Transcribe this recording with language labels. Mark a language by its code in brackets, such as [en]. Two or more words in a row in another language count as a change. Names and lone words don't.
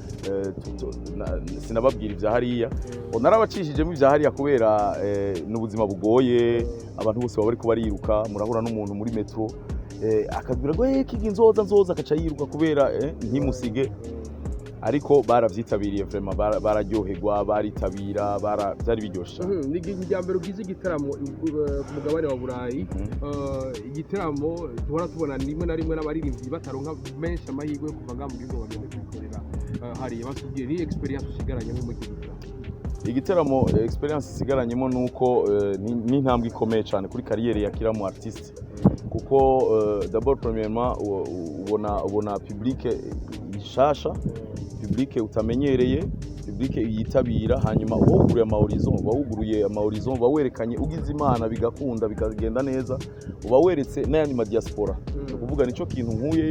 [rn] sinababwira ivya hariya narabacishijemo ivya hariya kubera n'ubuzima bugoye abantu bose baba bariko bariruka murahura n'umuntu muri metro akabwira ngo Kigingi akaca yiruka kubera ntimusige ariko baravyitabiriye vraiment bararyoherwa baritabira byari biryoshe ni igambero gize igitaramo ku mugabane wa Burayi igitaramo duhora tubona rimwe na rimwe n'abaririmbyi bataronka menshi amahirwe yo kuva mu gihugu bagende kwikorera hariya batubwiye ni experience usigaranye mu gitaramo igitaramo experience isigaranyemo nuko ni intambwe ikomeye cyane kuri kariyeri ya kila mu artiste kuko [fr] d'abord premièrement [rn] ubona public ishasha public utamenyereye public yitabira hanyuma wawuguruye amahorizon bawerekanye ugize imana bigakunda bikagenda neza uba weretse n'ayandi ma diaspora kuvuga nico kintu nkuyeyo